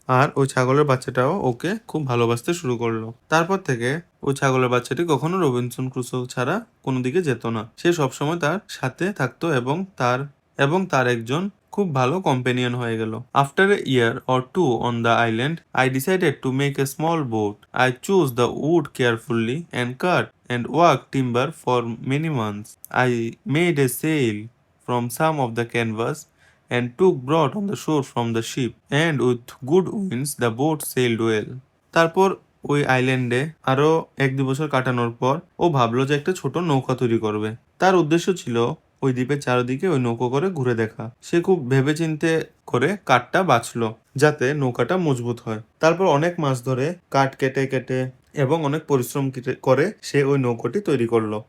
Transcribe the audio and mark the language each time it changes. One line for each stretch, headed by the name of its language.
Bangla: আর ওই ছাগলের বাচ্চাটাও ওকে খুব ভালোবাসতে শুরু করলো। তারপর থেকে ওই ছাগলের বাচ্চাটি কখনো রবিনসন ক্রুসো ছাড়া কোনো দিকে যেত না। সে সবসময় তার সাথে থাকতো এবং তার একজন খুব ভালো কম্পেনিয়ন হয়ে গেল।
English: After a year or two on the island, I decided to make a small boat. I chose the wood carefully and cut and worked timber for many months. I made a sail from some of the canvas and took broad on the shore from the ship, and with good winds the boat sailed well.
Bangla: তারপর ওই আইল্যান্ডে আরো 1-2 বছর কাটানোর পর ও ভাবলো যে একটা ছোট নৌকা তৈরি করবে। তার উদ্দেশ্য ছিল ওই দ্বীপের চারিদিকে ওই নৌকো করে ঘুরে দেখা। সে খুব ভেবেচিন্তে করে কাঠটা বাছলো যাতে নৌকাটা মজবুত হয়। তারপর অনেক মাস ধরে কাঠ কেটে কেটে এবং অনেক পরিশ্রম করে সে ওই নৌকোটি তৈরি করলো।